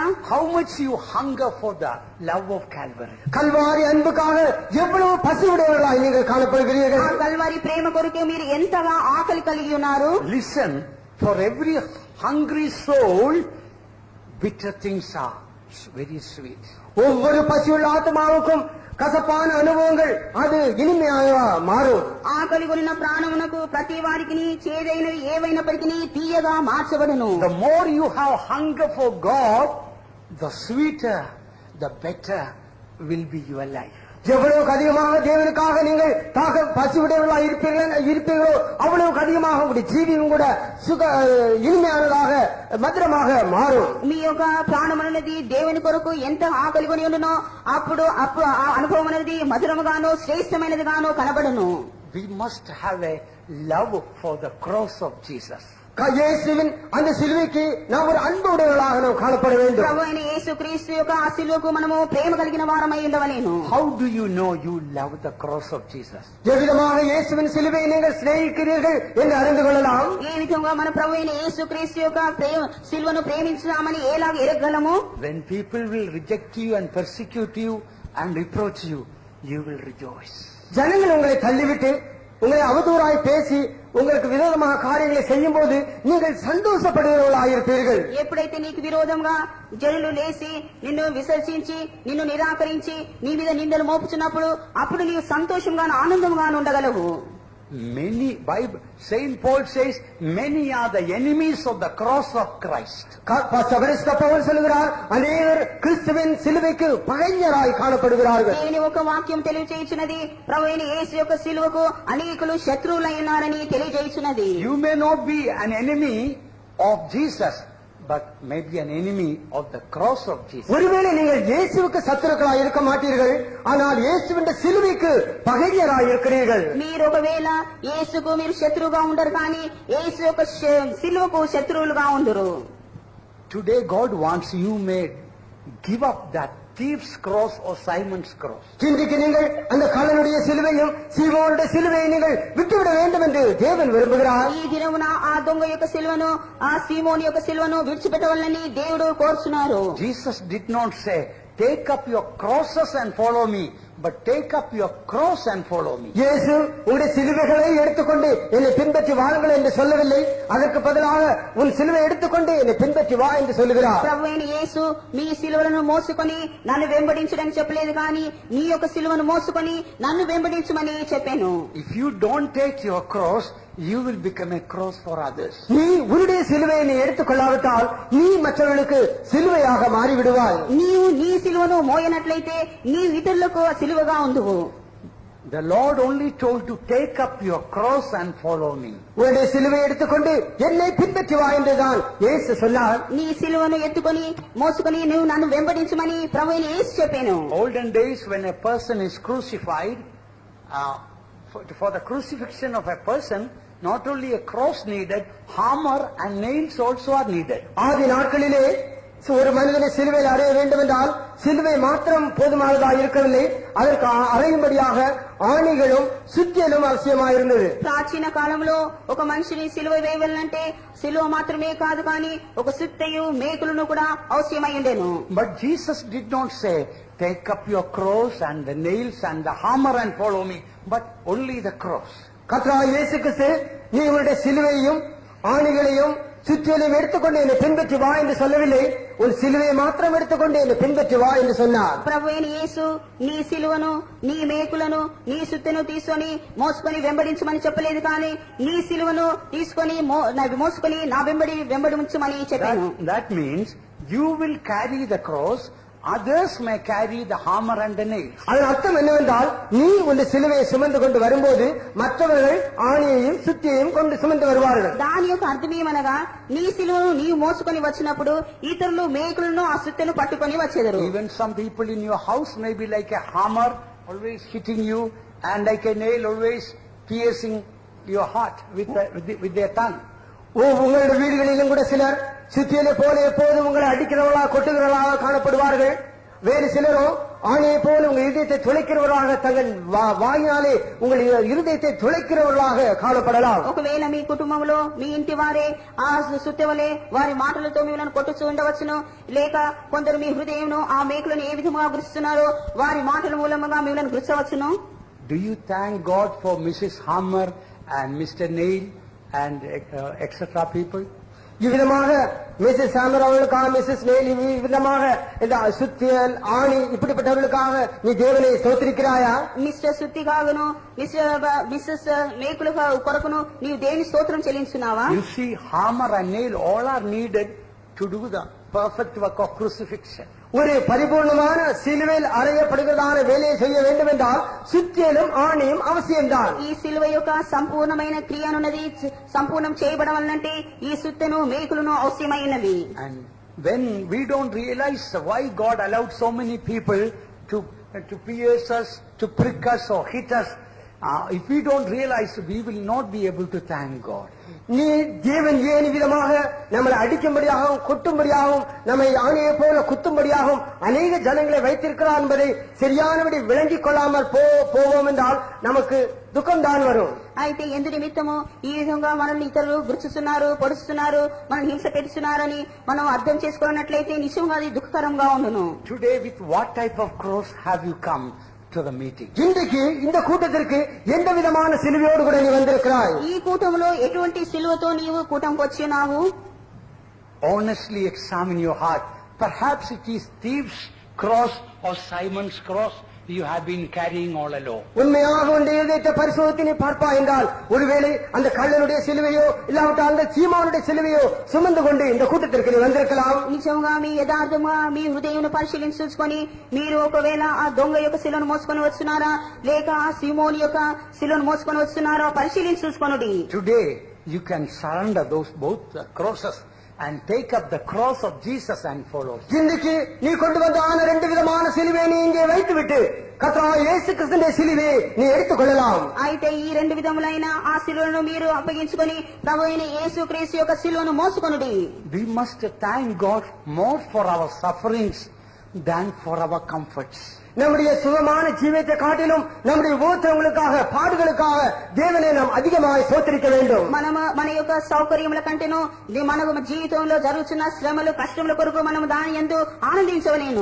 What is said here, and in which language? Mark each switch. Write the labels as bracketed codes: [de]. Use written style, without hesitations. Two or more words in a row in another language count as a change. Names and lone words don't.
[en] How much you hunger for the love of Calvary? [ta] கல்வாரி அன்புக்காக எவ்வளவு பசி உடையவர்களாய் நீங்கள் காணப்படுகிறீர்கள்? [te] ఆ కల్వారి ప్రేమ కొరకు మీరు ఎంతగా ఆకలి కలిగి ఉన్నారు? [en] Listen, for every hungry soul, bitter things are very sweet. [ta] ஒவ்வொரு பசியுள்ள ஆத்மாவுக்கும் கசப்பான அனுபவங்கள் அது இனிமையாக மாறும். [te] ఆకలి కొనిన ప్రాణమునకు ప్రతి వారికి చేదైనవి ఏవైనప్పటికీ తీయగా మార్చబడును. [en] The more you have hunger for God, the sweeter, the better will be your life. [ta] எவ்வளவுக்கு அதிகமாக தேவனுக்காக நீங்கள் பசி உடையவர்களாக இருப்பீர்களோ அவ்வளவுக்கு அதிகமாக உங்களுடைய ஜீவியம் கூட இனிமையானதாக மதுரமாக மாறும். [te] మీ యొక్క ప్రాణం అనేది దేవుని కొరకు ఎంత ఆకలి కొని ఉండునో అప్పుడు ఆ అనుభవం అనేది మధురముగానో శ్రేష్టమైనదిగానో కనబడును. [en] We must have a love for the cross of Jesus. [ta] இயேசுவின் அந்த சிலுவைக்கு நாம் ஒரு அன்பு உடையவர்களாக நாம் காணப்பட வேண்டும். [te] ప్రభువైన యేసుక్రీస్తు యొక్క ఆ సిలువకు మనము ప్రేమ కలిగిన వారమై ఉండవలేను. [en] How do you know you love the cross of Jesus? [ta] எவ்விதமாக இயேசுவின் சிலுவையை நீங்கள் சிநேகிக்கிறீர்கள் என்று அறிந்து கொள்ளலாம். [te] ఏ విధంగా మన ప్రభువైన యేసుక్రీస్తు యొక్క సిలువను ప్రేమించుదామని ఎలాగ ఎరగలము? [en] When people will reject you and persecute you and reproach you, you will rejoice. [ta] ஜனங்கள் உங்களை தள்ளிவிட்டு உங்களை அவதூறாய் பேசி உங்களுக்கு விரோதமாக காரியங்களை செய்யும் போது நீங்கள் சந்தோஷப்படுகிறவர்களாயிருப்பீர்கள். [te] ఎప్పుడైతే నీకు విరోధంగా జనులు లేచి నిన్ను విసర్జించి నిన్ను నిరాకరించి నీ మీద నిందలు మోపుచున్నప్పుడు అప్పుడు నీవు సంతోషంగా ఆనందంగా ఉండగలవు. [en] Many, Bible, Saint Paul says, many are the enemies of the cross of Christ. [ta] பவுல் சொல்கிறார், அநேகர் கிறிஸ்துவின் சிலுவைக்கு பகைஞராய் காணப்படுகிறார்கள். [te] దేవుని ఒక వాక్యం తెలియజేయుచున్నది, ప్రభువైన యేసు యొక్క సిలువకు అనేకులు శత్రువులై ఉన్నారని తెలియజేయుచున్నది. [en] You may not be an enemy of Jesus, but maybe an enemy of the cross of Jesus. [ta] ஒருவேளை நீங்கள் இயேசுவுக்கு சத்துருக்களாய் இருக்க மாட்டீர்கள், ஆனால் இயேசுவின் சிலுவைக்கு பகைஞராய் இருக்கிறீர்கள். [te] మీరు ఒకవేళ యేసుకు మీరు శత్రువుగా ఉండరు, కానీ యేసు యొక్క సిలువకు శత్రువులుగా ఉండరు. [en] Today God wants you may give up that thief's cross or Simon's cross. [ta] இன்றைக்கு நீங்கள் அந்த கள்ளனுடைய சிலுவையும் சீமோனுடைய சிலுவையை நீங்கள் விட்டுவிட வேண்டும் என்று தேவன் விரும்புகிறார். [te] ఈ దినమున ఆ దొంగ యొక్క సిలువను ఆ సీమోను యొక్క సిలువను విడిచిపెట్టవాలని దేవుడు కోరుచున్నారు. [en] Jesus did not say, take up your crosses and follow me, but take up your cross and follow me. [ta] இயேசு உங்களுடைய சிலுவைகளை எடுத்துக்கொண்டு என்னை பின்பற்றி வாருங்கள் என்று சொல்லவில்லை, அதற்கு பதிலாக உன் சிலுவை எடுத்துக்கொண்டு என்னை பின்பற்றி வா என்று சொல்லுகிறார். [te] ప్రభువైన యేసు మీ సిలువలను మోసుకొని నన్ను వెంబడించడానికి చెప్పలేదు, కానీ నీ యొక్క సిలువను మోసుకొని నన్ను వెంబడించమని చెప్పాను. [en] If you don't take your cross, you will become a cross for others. [ta] நீ உன்னுடைய சிலுவையை நீ எடுத்துக்கொள்ளாவிட்டால் நீ மற்றவர்களுக்கு சிலுவையாக மாறிவிடுவாய். [te] నీవు నీ సిలువను మోయనట్లయితే నీ ఇతరులకు సిలువగా ఉండువు. [en] The Lord only told to take up your cross and follow me. [ta] உன்னுடைய சிலுவை எடுத்துக்கொண்டு என்னை பின்பற்றி வா என்றுதான் இயேசு சொன்னார். [te] నీ సిలువను ఎత్తుకొని మోసుకొని నువ్వు నన్ను వెంబడించమని ప్రభువైన యేసు చెప్పాను. [en] Olden days when a person is crucified, for the crucifixion of a person, not only a cross needed, hammer and nails also are needed. [ta] ஆதி நாட்களிலே ஒரு மனிதனை சிலுவையில் அறைய வேண்டும் என்றால் சிலுவை மாத்திரம் போதுமானதாக இருக்கவில்லை, அதற்கு அறையும்படியாக ஆணிகளும் சுத்தியலும் அவசியமாயிருந்தது. [te] ప్రాచీన కాలంలో ఒక మనిషిని సిలువ వేయాలంటే సిలువ మాత్రమే కాదు, కానీ ఒక సుత్తయు మేకులను కూడా అవసరమై ఉండేను. [en] But Jesus did not say, take up your cross and the nails and the hammer and follow me, but only the cross. [ta] கர்த்தராகிய இயேசு கிறிஸ்து நீ உன்னுடைய சிலுவையையும் ஆணிகளையும் சுத்தியலையும் எடுத்துக்கொண்டு என்னை பின்பற்றி வா என்று சொல்லவில்லை, ஒரு சிலுவையை மாத்திரம் எடுத்துக்கொண்டு என்னை பின்பற்றி வா என்று சொன்னார். [te] ప్రభువైన యేసు నీ సిలువను నీ మేకులను నీ సుత్తెను తీసుకొని మోసుకొని వెంబడించమని చెప్పలేదు, కానీ నీ సిలువను తీసుకొని మోసుకొని నా వెంబడించమని చెప్పాను. [en] That means you will carry the cross others may carry the hammer and the nails. [ta] அதன் அர்த்தம் என்னவென்றால் நீ உன் சிலுவையை சுமந்து கொண்டு வரும்போது மற்றவர்கள் ஆணியையும் சுத்தியையும் கொண்டு சுமந்து வருவார்கள். [te] దాని యొక్క అర్థమేమనగా నీ సిలువను నీవు మోసుకొని వచ్చినప్పుడు ఇతరులు మేకులను ఆ సుత్తెను పట్టుకొని వచ్చేదరు. [en] Even some people in your house may be like a hammer always hitting you, and like a nail always piercing your heart with their tongue. [ta] உங்களுடைய வீடுகளிலும் கூட சிலர் சுத்தியலை போல எப்போதும் உங்களை அடிக்கிறவர்களாக கொட்டுகிறவர்களாக காணப்படுவார்கள். வேறு சிலரோ ஆணையை போல உங்கள் இதயத்தை துளைக்கிறவர்களாக தங்கள் வாயினாலே உங்கள் இருதயத்தை துளைக்கிறவர்களாக காணப்படலாம். [te] ఒకవేళ మీ కుటుంబంలో మీ ఇంటి వారే ఆ సుత్తెవలే వారి మాటలతో మిమ్మల్ని కొట్టుచూ ఉండవచ్చును, లేక కొందరు మీ హృదయంను ఆ మేకులను ఏ విధంగా గురుస్తున్నారో వారి మాటల మూలముగా మిమ్మల్ని గుర్చవచ్చును. [en] Do you thank God for Mrs. Hammer and Mr. Nail and etc. people? [ta] இவ்விதமாக மிஸ்ஸஸ் சாமர் அவர்களுக்காக, மிஸ்ஸஸ் நெயில் இவ்விதமாக இந்த சுத்தியல் ஆணி இப்படிப்பட்டவர்களுக்காக நீ தேவனை ஸ்தோத்திரிக்கிறாயா? [te] మిస్టర్ సుత్తి కాగును మిస్సెస్ మేకులు కొరకును నీవు దేవుని స్తోత్రం చెల్లించున్నావా? [en] You see, hammer and nail all are needed to do the perfect work of crucifixion. [ta] ஒரு பரிபூர்ணமான சிலுவையில் அறையப்படுகிறதான வேலையை செய்ய வேண்டும் என்றால் சுத்தியலும் ஆணியும் அவசியம்தான். [te] ఈ సిలువ యొక్క సంపూర్ణమైన క్రియనున్నది సంపూర్ణం చేయబడవలనంటే ఈ సుత్తెను మేకులను అవశ్యమైనవి. [en] And when we don't realize why God allowed so many people to pierce us, to prick us or hit us, if we don't realize, we will not be able to thank God. [ta] நீ தேவன் ஏன் விதமாக நம்மளை அடிக்கும்படியாகவும் கொட்டும்படியாகவும் நம்மை ஆணையை போல குத்தும்படியாகவும் அநேக ஜனங்களை வைத்திருக்கிறார் என்பதை சரியானபடி விளங்கிக் கொள்ளாமல் போவோம் என்றால் நமக்கு துக்கம்தான் வரும். [te] అయితే ఎందు నిమిత్తము ఈ విధంగా మనల్ని ఇతరులు గుర్చుస్తున్నారు, పొడుస్తున్నారు, మనల్ని హింస పెడుతున్నారని మనం అర్థం చేసుకున్నట్లయితే నిజంగా అది దుఃఖకరంగా ఉండును. [en] Today, with what type of cross have you come to the meeting? [ta] இன்றைக்கு இந்த கூட்டத்திற்கு எந்த விதமான சிலுவையோடு கூட நீ வந்திருக்கிறாய்? [te] ఈ కూటంలో ఎటువంటి సిలువతో నీవు కూటంకి వచ్చినావు? [en] Honestly examine your heart. Perhaps it is thieves' cross or Simon's cross you have been carrying all along. [ta] உண்மையாக உன்னுடைய இதயத்தை பரிசோதித்து நீ பார்ப்பா என்றால் ஒருவேளை அந்த கள்ளனுடைய சிலுவையோ இல்லாவிட்டால் அந்த சீமோனுடைய சிலுவையோ சுமந்து கொண்டு இந்த கூட்டத்திற்கு நீ வந்திருக்கலாம். [te] నిజంగా మీ యథార్థంగా మీ హృదయంను పరిశీలించుకొని మీరు ఒకవేళ ఆ దొంగ యొక్క శిలువను మోసుకొని వస్తున్నారా లేక ఆ సీమోని యొక్క శిలువను మోసుకొని వస్తున్నారా పరిశీలించుకొనుడి. [en] Today you can surrender those both crosses and take up the cross of Jesus and follow. [ta] இன்றைக்கு நீ கொண்டு வந்த ஆன ரெண்டு விதமான சிலுவை நீ இங்கே வைத்துவிட்டு கர்த்தராகிய இயேசு கிறிஸ்துவின் சிலுவை நீ எடுத்துக் கொள்ளலாம். [te] అయితే ఈ రెండు విధములైన ఆ శిలువను మీరు అప్పగించుకొని ప్రభువైన యేసుక్రీస్తు యొక్క శిలువను మోసుకొనుడి. [en] We must thank God more for our sufferings than for our comforts. [ta] நம்முடைய சுகமான ஜீவியத்தை காட்டிலும் நம்முடைய உபத்திரவங்களுக்காக பாடுகளுக்காக தேவனை நாம் அதிகமாக ஸ்தோத்திரிக்க வேண்டும். [te] మన యొక్క సౌకర్యముల కంటేను మన జీవితంలో జరుగుతున్న శ్రమలు కష్టముల కొరకు మనం దాని యందు ఆనందించవలేను.